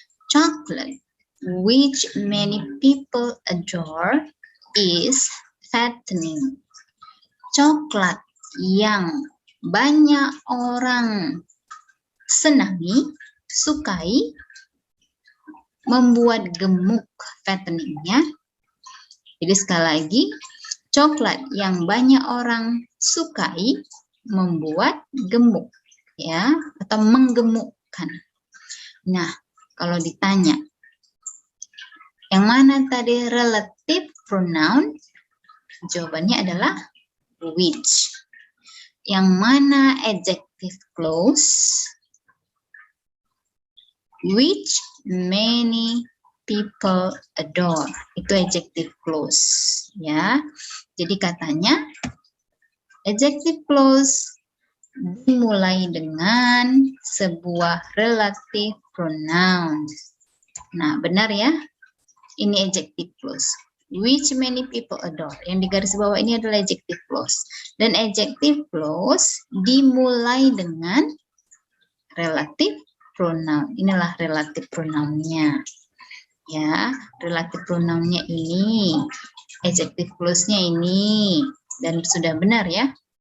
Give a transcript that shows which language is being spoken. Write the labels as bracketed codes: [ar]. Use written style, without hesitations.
[en] Chocolate, which many people adore, is fattening. [id] Coklat yang banyak orang senangi, sukai, membuat gemuk, fatteningnya. Jadi sekali lagi, coklat yang banyak orang sukai membuat gemuk, ya, atau menggemukkan. Nah, kalau ditanya, yang mana tadi relative pronoun? Jawabannya adalah which. Yang mana adjective clause? [en] Which many people adore. [id] Itu adjective clause, ya. Jadi katanya adjective clause dimulai dengan sebuah relative pronoun. Nah, benar ya? Ini adjective clause. [en] Which many people adore. [id] Yang di garis bawah ini adalah adjective clause. Dan adjective clause dimulai dengan relative pronoun. Inilah relative pronounnya. Ya, relative pronounnya ini. Adjective clause-nya ini. Dan sudah benar ya.